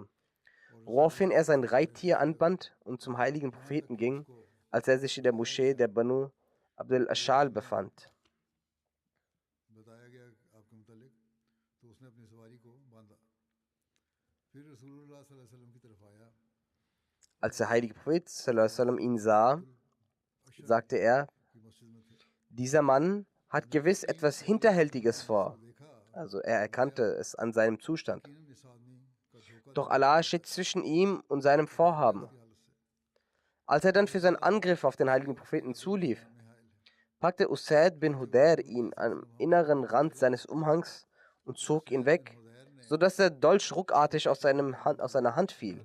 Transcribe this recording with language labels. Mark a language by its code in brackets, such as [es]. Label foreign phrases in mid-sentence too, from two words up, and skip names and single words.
[de] Woraufhin er sein Reittier anband und zum heiligen Propheten ging, als er sich in der Moschee der Banu Abdel Ashal befand. Als der heilige Prophet [ar] صلى الله عليه وسلم [de] ihn sah, sagte er: Dieser Mann hat gewiss etwas Hinterhältiges vor. Also er erkannte es an seinem Zustand. Doch Allah steht zwischen ihm und seinem Vorhaben. Als er dann für seinen Angriff auf den heiligen Propheten zulief, packte Usaid bin Hudayr ihn am inneren Rand seines Umhangs und zog ihn weg, sodass der Dolch ruckartig aus seiner Hand fiel.